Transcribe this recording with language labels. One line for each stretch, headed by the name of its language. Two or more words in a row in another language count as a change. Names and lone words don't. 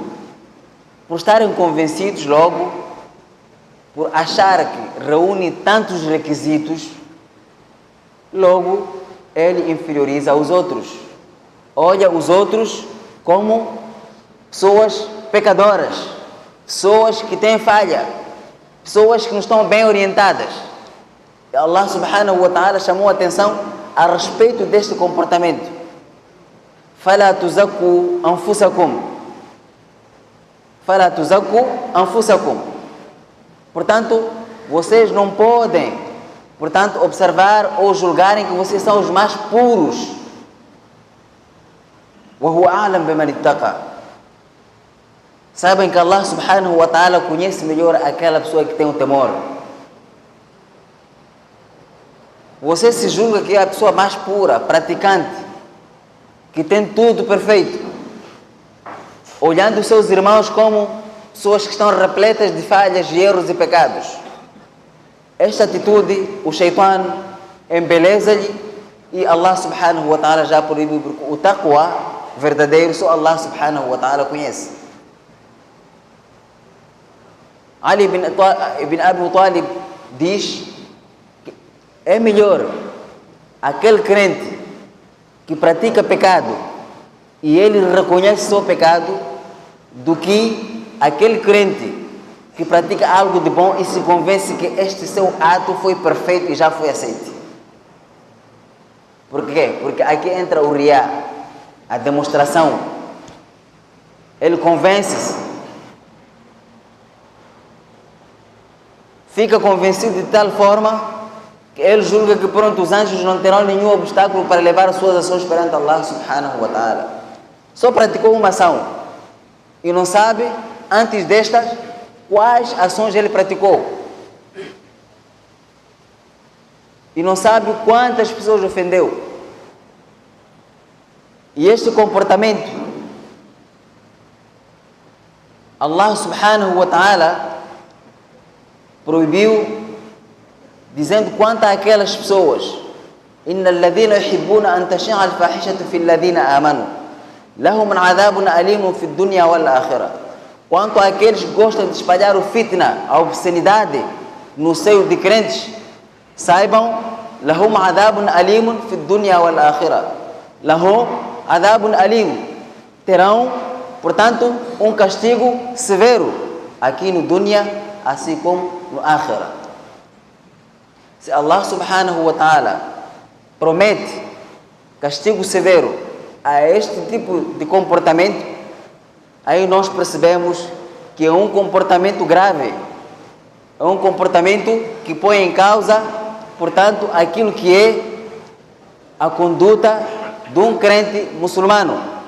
Portuguese: Por estarem convencidos logo, por achar que reúne tantos requisitos, logo ele inferioriza os outros. Olha os outros como pessoas pecadoras, pessoas que têm falha, pessoas que não estão bem orientadas. E
Arabic: الله سبحانه وتعالى
Portuguese: chamou a atenção a respeito deste comportamento.
Arabic: فَلَا تُزَكُّوا أَنفُسَكُمْ فَلَا تُزَكُّوا أَنفُسَكُمْ.
Portuguese: Portanto, vocês não podem, portanto, observar ou julgarem que vocês são os mais puros.
Arabic: وَهُوَ أَعْلَمْ بِمَنِ اتَّقَى.
Portuguese: Sabem que
Arabic: الله سبحانه وتعالى
Portuguese: conhece melhor aquela pessoa que tem o temor. Você se julga que é a pessoa mais pura, praticante, que tem tudo perfeito, olhando os seus irmãos como pessoas que estão repletas de falhas, de erros e pecados. Esta atitude, o Shaitan embeleza-lhe e
Arabic: الله سبحانه وتعالى
Portuguese: já proibiu, porque o taqwa verdadeiro só
Arabic: الله سبحانه وتعالى
Portuguese: conhece. Ali ibn Abi Talib diz que é melhor aquele crente que pratica pecado e ele reconhece seu pecado do que aquele crente que pratica algo de bom e se convence que este seu ato foi perfeito e já foi aceito. Por quê? Porque aqui entra o riá, a demonstração. Ele convence-se, fica convencido de tal forma que ele julga que pronto, os anjos não terão nenhum obstáculo para levar as suas ações perante
Arabic: الله سبحانه وتعالى.
Portuguese: Só praticou uma ação e não sabe, antes destas, quais ações ele praticou. E não sabe quantas pessoas ofendeu. E este comportamento,
Arabic: الله سبحانه وتعالى
Portuguese: proibiu, dizendo quanto àquelas pessoas:
Arabic: إن الذين يحبون أن تشيع الفاحشة في الذين آمنوا لهم عذاب أليم في دنيا والآخرة.
Portuguese: Quanto àqueles que gostam de espalhar o fitna, a obscenidade, no seio de crentes, saibam:
Arabic: لهم عذاب أليم في دنيا والآخرة. لهم عذاب أليم.
Portuguese: Terão, portanto, um castigo severo aqui no dunya, assim como no akhirah. Se
Arabic: الله سبحانه وتعالى
Portuguese: promete castigo severo a este tipo de comportamento, aí nós percebemos que é um comportamento grave, é um comportamento que põe em causa, portanto, aquilo que é a conduta de um crente muçulmano.